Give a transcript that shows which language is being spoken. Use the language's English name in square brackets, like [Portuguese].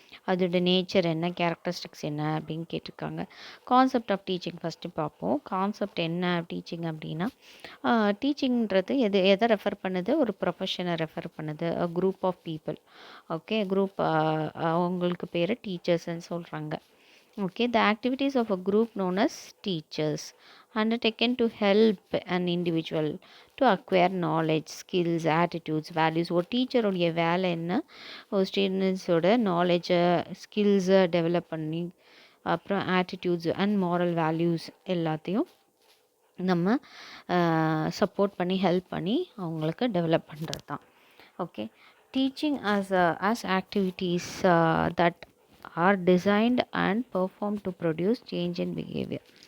[Tamil] அதோட நேச்சர் என்ன, கேரக்டரிஸ்டிக்ஸ் என்ன அப்படின்னு கேட்டிருக்காங்க. [English] concept of teaching [Tamil] ஃபஸ்ட்டு பார்ப்போம். கான்செப்ட் என்ன டீச்சிங் அப்படின்னா, டீச்சிங்கிறது எதை ரெஃபர் பண்ணுது? ஒரு ப்ரொஃபஷனை ரெஃபர் பண்ணுது. [English] Group of people. [Tamil] ஓகே. அவங்களுக்கு பேர் டீச்சர்ஸ்ன்னு சொல்கிறாங்க. [English] Okay, the activities of a group known as teachers undertaken to help an individual to acquire knowledge, skills, attitudes, values. [Tamil] ஒரு டீச்சருடைய வேலை என்ன? ஒரு ஸ்டூடெண்ட்ஸோட நாலேஜை, ஸ்கில்ஸை டெவலப் பண்ணி அப்புறம் [English] attitudes and moral values [Tamil] எல்லாத்தையும் நம்ம சப்போர்ட் பண்ணி ஹெல்ப் பண்ணி அவங்களுக்கு டெவலப் பண்ணுறது தான். Okay. [English] Teaching as activities that are designed and performed to produce change in behavior.